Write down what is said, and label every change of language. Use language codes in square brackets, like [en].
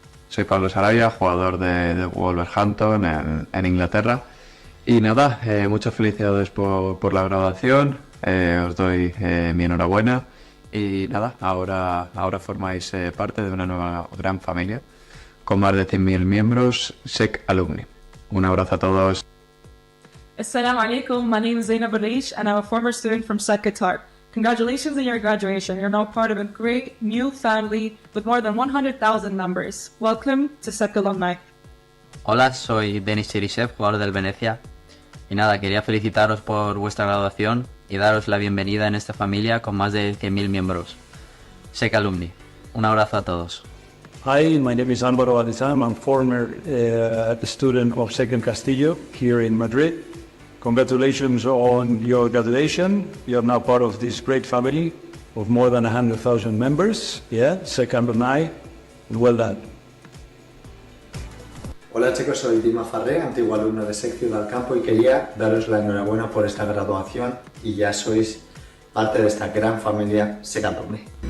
[es] Soy Pablo Sarabia, jugador de Wolverhampton en Inglaterra. Y nada, muchas felicidades por la graduación. Os doy mi enhorabuena y nada, ahora formáis parte de una nueva gran familia con más de 100.000 miembros, SEC Alumni. Un abrazo a todos. [ar] Assalamu alaikum, [en] my name is Zainab Arish and I'm a former student from SEC Qatar. Congratulations on your graduation. You're now part of a great new family with more than 100,000 members. Welcome to SEC Alumni. [es] Hola, soy Denis Cherisev, jugador del Venecia. Y nada, quería felicitaros por vuestra graduación y daros la bienvenida en esta familia con más de 100.000 miembros. SEC Alumni. Un abrazo a todos. [en] Hi, my name is Álvaro Adesam. I'm former student of SEC Castillo here in Madrid. Congratulations on your graduation. You're now part of this great family of more than 100,000 members. Yeah, SEC Alumni. Well done. [es] Hola chicos, soy Dima Farré, antiguo alumno de SEC Ciudad del Campo y quería daros la enhorabuena por esta graduación y ya sois parte de esta gran familia SEC Alumni.